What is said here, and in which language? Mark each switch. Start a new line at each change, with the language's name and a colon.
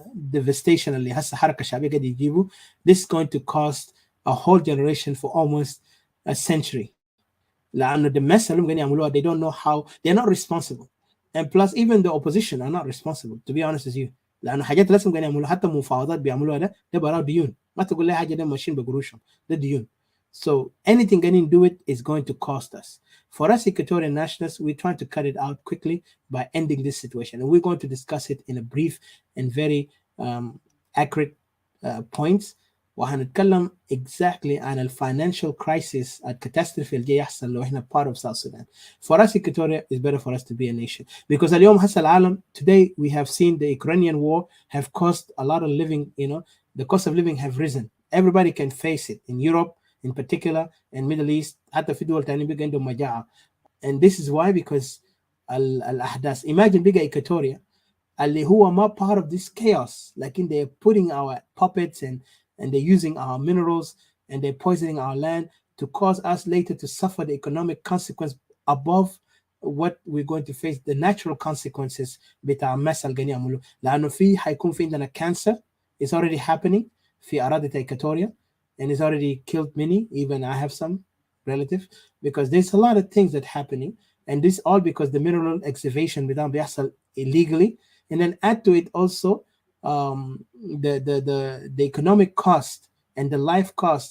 English: devastation
Arabic: اللي هسه حركة شعبية قاعد يجيبوا
English: this is going to cost a whole generation for almost a century لأنه the mess
Arabic: اللي هم قاعدين يعملوها
English: they don't know how they're not responsible and plus even the opposition are not responsible to be honest with you
Arabic: لأنه حاجات لازم قاعدين يعملوها حتى مفاوضات بيعملوها ده براو ديون ما تقول لي حاجة ده ماشيين بقروشهم ده ديون
English: so anything getting do it is going to cost us for us Equatorian nationalists we're trying to cut it out quickly by ending this situation and we're going to discuss it in a brief and very accurate points
Arabic: وهنتكلم exactly عن الفاينانشال crisis الكاتاستروفي اللي جاي يحصل لو احنا
English: part of South Sudan. For us Equatoria is better for us to be a nation because
Arabic: اليوم هسه العالم
English: today we have seen the Ukrainian war have caused a lot of living, the cost of living have risen. Everybody can face it in Europe in particular and Middle East.
Arabic: حتى في دول تانية بقى عندهم مجاعة.
English: And this is why because الأحداث imagine
Arabic: بقى Equatoria اللي هو ما
English: part of this chaos لكن they're putting our puppets and they're using our minerals and they're poisoning our land to cause us later to suffer the economic consequence above what we're going to face, the natural consequences
Arabic: بتاع المس اللي قاعدين يعملوه. لأنه حيكون في عندنا cancer.
English: It's already happening
Arabic: في أراضي
English: Equatoria and it's already killed many. Even I have some relatives because there's a lot of things that happening and this all because the mineral excavation
Arabic: بتاعهم بيحصل
English: illegally. And then add to it also the economic cost and the life cost.